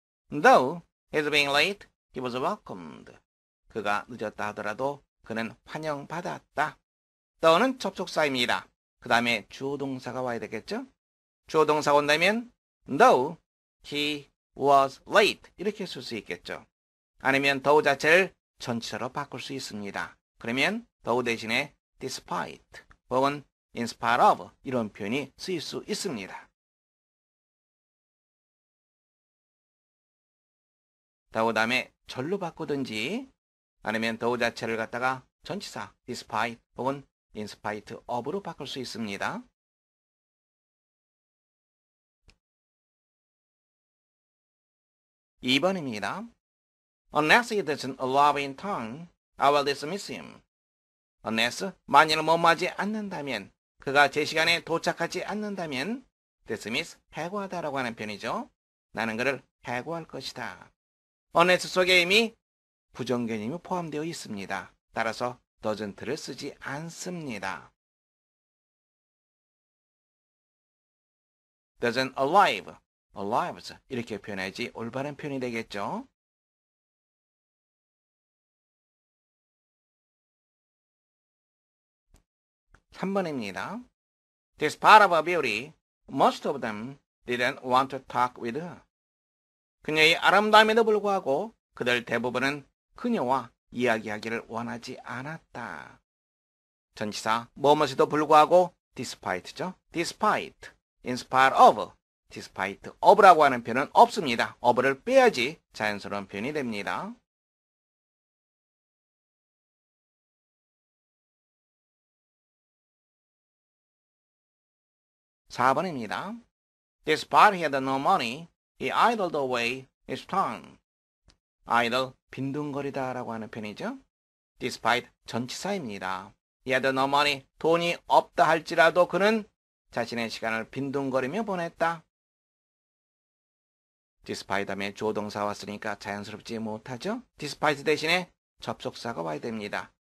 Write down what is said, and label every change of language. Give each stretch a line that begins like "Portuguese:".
English: Though his being late, he was welcomed.
Korean: 그가 늦었다 하더라도 그는 환영받았다. though는 접속사입니다. 그 다음에 주어동사가 와야 되겠죠? 주어동사가 온다면
English: though he was late
Korean: 이렇게 쓸 수 있겠죠. 아니면 though 자체를 전치사로 바꿀 수 있습니다. 그러면 though 대신에 despite 혹은 in spite of 이런 표현이 쓰일 수 있습니다. though 다음에 절로 바꾸든지 아니면 though 자체를 갖다가 전치사 despite 혹은 in spite of로 바꿀 수 있습니다. 2번입니다.
English: Unless he doesn't arrive in time, I will dismiss him.
Korean: Unless 만일 뭐뭐하지 않는다면 그가 제 시간에 도착하지 않는다면 dismiss 해고하다라고 하는 표현이죠. 나는 그를 해고할 것이다. unless 속에 이미 부정개념이 포함되어 있습니다. 따라서 doesn't를 쓰지 않습니다. doesn't arrive, arrives 이렇게 표현해야지 올바른 표현이 되겠죠. 3번입니다.
English: Despite of her beauty, most of them didn't want to talk with her.
Korean: 그녀의 아름다움에도 불구하고 그들 대부분은 그녀와 이야기하기를 원하지 않았다. 전치사 뭐뭐에도 불구하고 despite죠. despite, in spite of, despite of라고 하는 표현은 없습니다. of를 빼야지 자연스러운 표현이 됩니다. 4번입니다.
English: Despite he had no money, he idled away his time.
Korean: idle, 빈둥거리다 라고 하는 표현이죠. despite, 전치사입니다.
English: he had no money,
Korean: 돈이 없다 할지라도 그는 자신의 시간을 빈둥거리며 보냈다. despite 다음에 조동사 왔으니까 자연스럽지 못하죠. despite 대신에 접속사가 와야 됩니다.